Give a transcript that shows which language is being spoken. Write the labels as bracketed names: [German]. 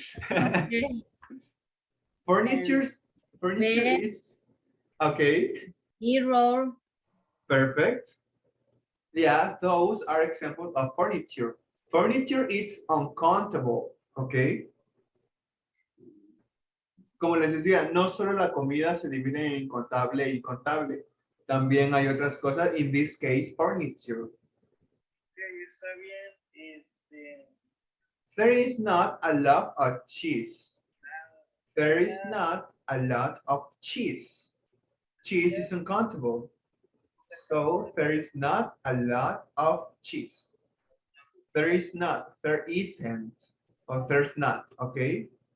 [English] okay. Furniture Bed, is okay, mirror, perfect. Yeah, those are examples of furniture. Furniture is uncountable, okay? [Spanish] Como les decía, no solo la comida se divide en contable y contable, también hay otras cosas, [English] in this case, furniture. [Spanish] Okay, está bien. [English] There is not a lot of cheese. There is not a lot of cheese. Cheese is uncountable. So there is not a lot of cheese. There is not, there isn't, or there's not, okay?